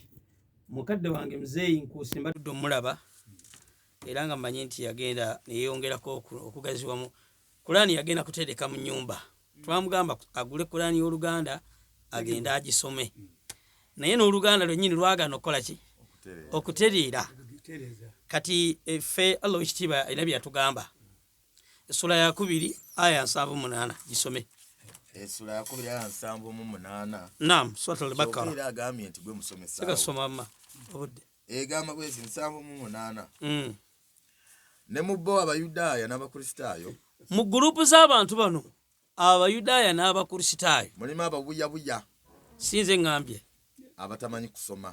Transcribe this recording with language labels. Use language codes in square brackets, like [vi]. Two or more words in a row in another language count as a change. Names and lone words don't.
[lg] Mukadde wange Muzeeyi Nkusi mbadde omulaba era nga mmanyi nti yagenda neyeyongerako okugaziwamu Qur'an yagenda kutereka mu nnyumba twamugamba agule Qur'an y'Oluganda agenda agisome naye n'Oluganda lwennyini lwagaana okukola ki okutereera kati ffe Allah ekitiibwa era byatugamba Sura ya 2 aya 78 gisome. Sura ya 2 aya 78. Naam, Sura al-Baqara. Era agamye nti gwe musomesa. Sika soma mama. Obudde. Egamba bwezi 78. Ne mubbo Abayudaaya n'Abakristaayo. Mu groupu z'abantu bano abayudaaya n'abakristaayo mulimu ababuyabuya sinze ngambye abatamanyi kusoma